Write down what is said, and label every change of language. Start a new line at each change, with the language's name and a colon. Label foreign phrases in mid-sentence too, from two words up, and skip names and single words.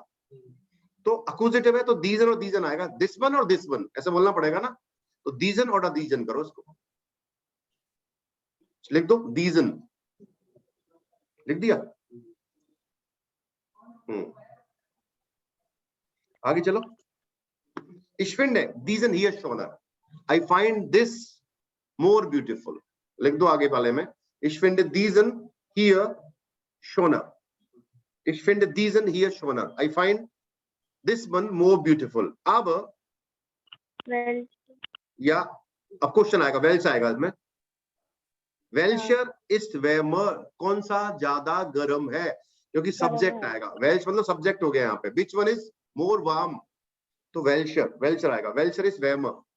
Hindi: तो अक्यूजेटिव है तो दीजन और दीजन आएगा,
English: this one
Hindi: और
English: this one
Hindi: ऐसे बोलना पड़ेगा ना। तो दीजन और दीजन करो इसको, लिख दो दीजन, लिख दिया। आगे चलो,
German: Ich finde diesen hier schöner.
English: I find this more beautiful.
Hindi: लिख दो आगे वाले में,
German: Ich finde diesen hier schöner. Ich finde diesen hier schöner.
English: I find this one more beautiful.
Hindi: Aber या अब क्वेश्चन आएगा, वेल्स आएगा इसमें,
German: Welcher ist wärmer,
Hindi: कौन सा ज्यादा गर्म है, क्योंकि सब्जेक्ट आएगा, वेल्श मतलब सब्जेक्ट हो गया यहाँ पे,
English: which one is more warm,
Hindi: तो वेल्शर, वेल्शर आएगा,
German: Welcher ist wärmer.